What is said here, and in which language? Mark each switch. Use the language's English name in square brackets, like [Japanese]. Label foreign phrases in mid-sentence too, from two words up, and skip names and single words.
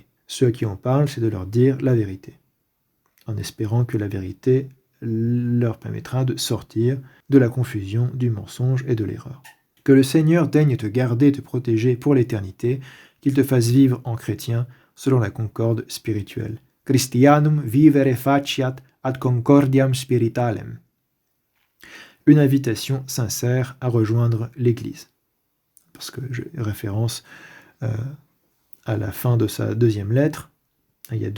[French] Ceux à qui on parle, c'est de leur dire la vérité, en espérant que la vérité leur permettra de sortir de la confusion, du mensonge et de l'erreur. Que le Seigneur daigne te garder et te protéger pour l'éternité, qu'il te fasse vivre en chrétien selon la concorde spirituelle. [Latin] Christianum vivere faciat ad concordiam spiritalem. [French] Une invitation sincère à rejoindre l'Église. Parce que je référence à la fin de sa deuxième lettre,